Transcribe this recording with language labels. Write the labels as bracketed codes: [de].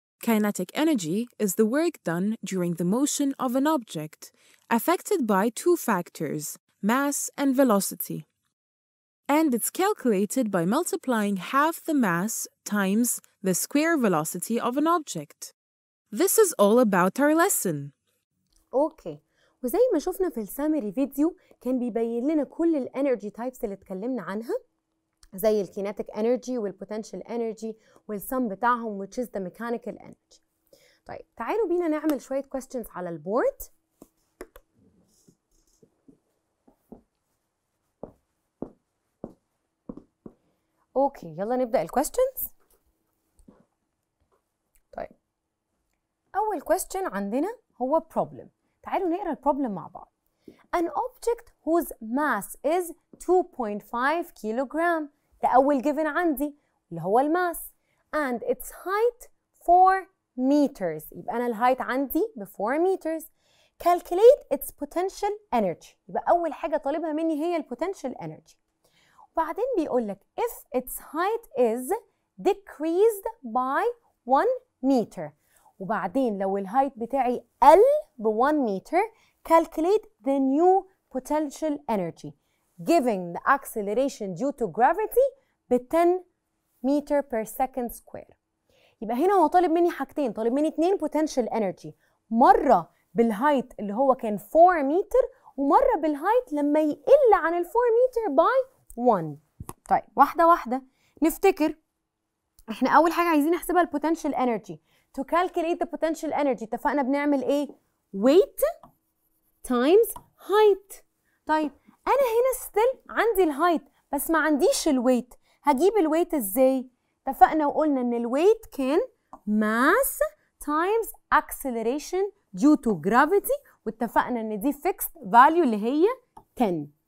[en] Kinetic energy is the work done during the motion of an object, affected by two factors, mass and velocity. And it's calculated by multiplying half the mass times the square velocity of an object. This is all about our lesson. [ar] اوكي، وزي ما شفنا في السامري فيديو كان بيبين لنا كل الانرجي تايبس اللي اتكلمنا عنها، زي الكينيتيك انرجي والبوتنشال انرجي والسم بتاعهم [en] which is the mechanical energy. [ar] طيب تعالوا بينا نعمل شويه questions على البورد. اوكي يلا نبدا الكويستشنز. طيب اول question عندنا هو problem. تعالوا نقرا البروبلم مع بعض. [en] An object whose mass is 2.5 kilogram، [ar] ده أول [en] given [ar] عندي اللي هو الماس، [en] and its height 4 meters، [ar] يبقى أنا الهايت عندي ب [en] 4 meters. Calculate its potential energy، [ar] يبقى أول حاجة طالبها مني هي البوتنشال energy. وبعدين بيقول لك [en] if its height is decreased by 1 meter، [ar] وبعدين لو الهايت بتاعي قل ب [en] 1 meter calculate the new potential energy giving the acceleration due to gravity ب 10 meter per second square. [ar] يبقى هنا هو طالب مني حاجتين، طالب مني 2 potential energy، مرة بالهايت اللي هو كان 4 meter ومرة بالهايت لما يقل عن ال 4 meter by 1. طيب واحدة واحدة نفتكر، احنا أول حاجة عايزين نحسبها البوتنشال energy. [en] To calculate the potential energy [ar] اتفقنا بنعمل ايه؟ [en] weight times height. [ar] طيب انا هنا still عندي الهايت بس ما عنديش الويت، هجيب الويت ازاي؟ اتفقنا وقلنا ان الويت كان [en] mass times acceleration due to gravity، [ar] واتفقنا ان دي [en] fixed value [ar] اللي هي 10.